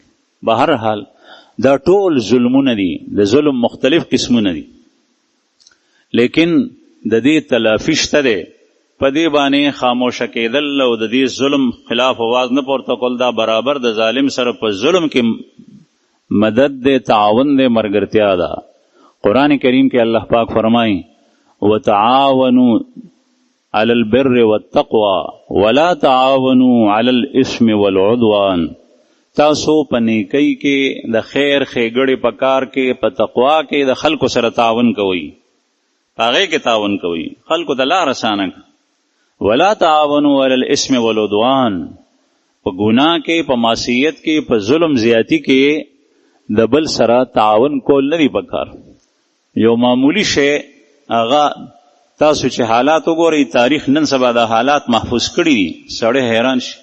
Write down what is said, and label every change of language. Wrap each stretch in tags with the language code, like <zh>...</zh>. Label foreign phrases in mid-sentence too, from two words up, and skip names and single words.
<ps>بهر حال دا ټول ظلمونه دي، د ظلم مختلف قسمونه دي، لیکن د دې تلافي شته دی. په دې باندې خاموشه کېدل او د دې ظلم خلاف آواز نه پورته کول، دا برابر د ظالم سره په ظلم کې مدد دے، تعاون دے، مرګرتیا ده. قرآن کریم کې الله پاک فرمایي</ps> <ar>وتعاونوا علی البر والتقوى ولا تعاونوا علی الاثم والعدوان.</ar> <ps>تاسو په نیکۍ کې د خیر ښېګړې په کار کې، په تقوا کې د خلکو سره تعاون کوئ، په هغې کې تعاون کوئ، خلکو ته لار اسانه کړه.</ps> <ar>ولا تعاونوا علی الاثم والعدوان،</ar> <ps>په ګناه کې، په معصیت کې، په ظلم زیاتی کې د بل سره تعاون کول نه دی پکار. یو معمولی شی هغه تاسو چې حالات وګورئ، تاریخ نن سبا د حالات محفوظ کړي دي، سړی حیران شي.</ps>